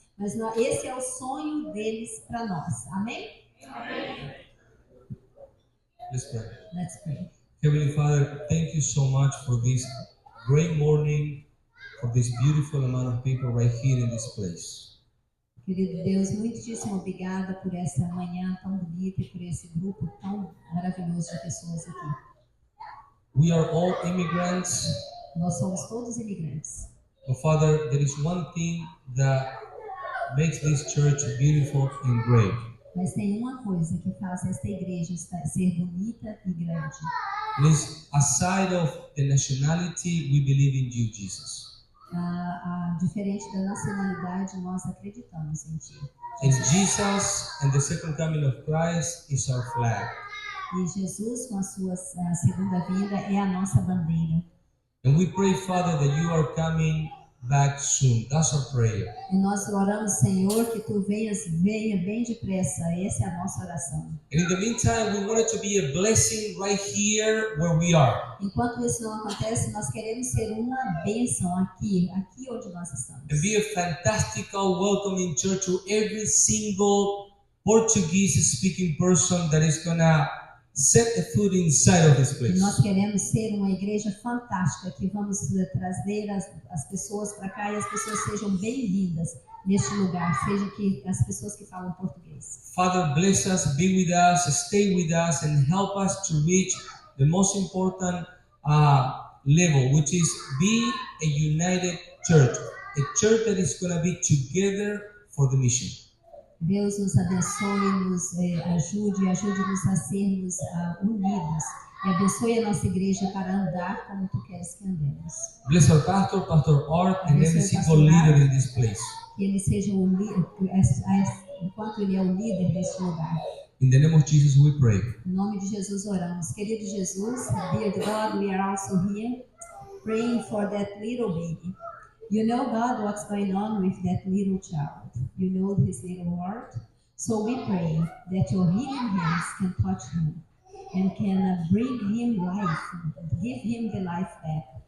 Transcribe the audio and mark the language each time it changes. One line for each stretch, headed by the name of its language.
Portuguese: Mas esse é o sonho deles para nós. Amém?
English: Let's pray. Let's pray. Heavenly Father, thank you so much for this great morning, for this beautiful amount of people right here in this place.
Portuguese: Querido Deus, muitíssimo obrigada por essa manhã tão bonita e por esse grupo tão maravilhoso de pessoas aqui.
English: We are all immigrants,
Portuguese: Nós somos todos imigrantes.
English: but Father, there is one thing that makes this church beautiful and great.
Portuguese: Mas tem uma coisa que faz esta igreja ser bonita e grande.
English: It is aside of the nationality, we believe in you, Jesus.
Portuguese: Diferente da nacionalidade, nós acreditamos em Ti.
English: And Jesus and the second coming of Christ is our flag.
Portuguese: E Jesus, com a sua segunda vinda, é a nossa bandeira.
English: And we pray, Father, that you are coming back soon. That's our prayer.
Portuguese: E nós oramos, Senhor, que Tu venha bem depressa. Essa é a nossa oração.
English: And in the meantime, we want it to be a blessing right here where we are.
Portuguese: Enquanto isso não acontece, nós queremos ser uma bênção aqui onde nós estamos.
English: And be a fantastical welcoming church to every single Portuguese-speaking person that is going to set a foot inside of this
Portuguese: E
English: place.
Portuguese: nós queremos ser uma igreja fantástica, que vamos trazer as pessoas para cá e as pessoas sejam bem-vindas neste lugar, seja que as pessoas que falam português.
English: Father, bless us, be with us, stay with us, and help us to reach the most important level, which is be a united church, a church that is going to be together for the mission.
Portuguese: Deus nos abençoe, nos ajude-nos a sermos unidos. E abençoe a nossa igreja para andar como Tu queres que andemos.
English: Bless our pastor, Pastor Art, and every
Portuguese: Abençoe
English: single
Portuguese: Pastor Art.
English: leader in this place.
Portuguese: Que ele seja o líder, enquanto ele é o líder deste lugar.
English: In the name of Jesus, we pray.
Portuguese: Em nome de Jesus oramos. Querido Jesus,
English: dear God, we are also here praying for that little baby. You know, God, what's going on with that little child. You know his little heart. So we pray that your healing hands can touch him and can bring him life, give him the life back.